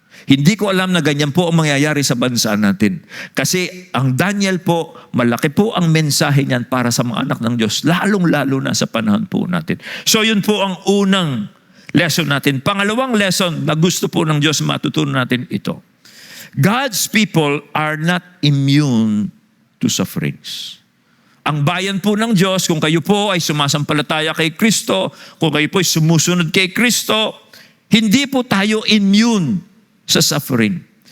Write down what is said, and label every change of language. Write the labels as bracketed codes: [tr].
[tl] Hindi ko alam na ganyan po ang mangyayari sa bansa natin. Kasi ang Daniel po, malaki po ang mensahe niyan para sa mga anak ng Diyos, lalong-lalo na sa panahon po natin. So yun po ang unang lesson natin. Pangalawang lesson na gusto po ng Diyos matutunan natin ito. [en] God's people are not immune to sufferings. [tl] Ang bayan po ng Diyos, kung kayo po ay sumasampalataya kay Kristo, kung kayo po ay sumusunod kay Kristo, hindi po tayo immune sa suffering.